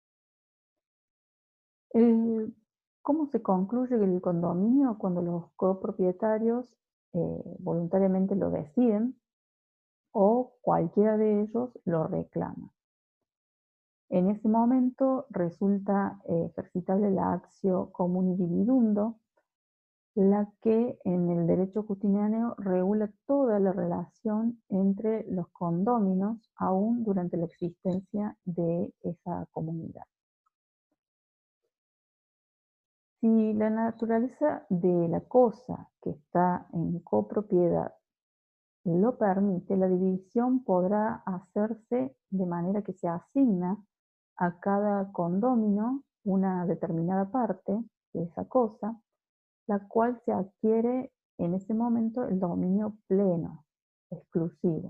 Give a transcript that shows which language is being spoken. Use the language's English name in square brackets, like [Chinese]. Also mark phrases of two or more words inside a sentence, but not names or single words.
[Spanish] ¿Cómo se concluye el condominio? Cuando los copropietarios voluntariamente lo deciden, o cualquiera de ellos lo reclama. En ese momento resulta ejercitable la [Latin] actio comuni dividundo, [Spanish] la que en el derecho justiniano regula toda la relación entre los condóminos, aún durante la existencia de esa comunidad. Si la naturaleza de la cosa que está en copropiedad lo permite, la división podrá hacerse de manera que se asigna a cada condómino una determinada parte de esa cosa, la cual se adquiere en ese momento el dominio pleno, exclusivo.